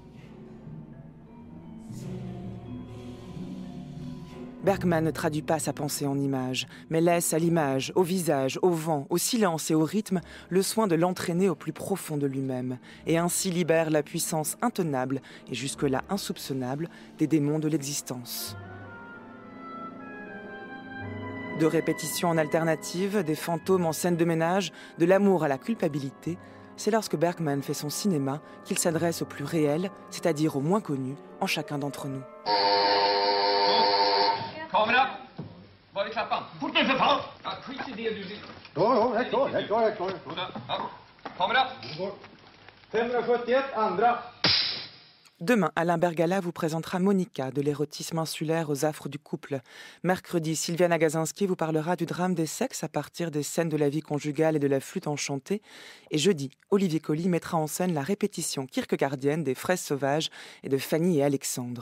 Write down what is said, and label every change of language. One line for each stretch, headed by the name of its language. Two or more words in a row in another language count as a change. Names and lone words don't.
French: Bergman ne traduit pas sa pensée en images, mais laisse à l'image, au visage, au vent, au silence et au rythme le soin de l'entraîner au plus profond de lui-même, et ainsi libère la puissance intenable et jusque-là insoupçonnable des démons de l'existence. De répétition en alternative, des fantômes en scène de ménage, de l'amour à la culpabilité, c'est lorsque Bergman fait son cinéma qu'il s'adresse au plus réel, c'est-à-dire au moins connu, en chacun d'entre nous.
Swedish: Kamera! Var är klappan? Porten för fan! Ja, skit i det du vill. Jo, jag är klar. Ja. Kamera! 571, andra.
French: Demain, Alain Bergala vous présentera Monica, de l'érotisme insulaire aux affres du couple. Mercredi, Sylviane Agazinski vous parlera du drame des sexes à partir des scènes de la vie conjugale et de la flûte enchantée. Et jeudi, Olivier Colli mettra en scène la répétition kierkegaardienne des Fraises sauvages et de Fanny et Alexandre.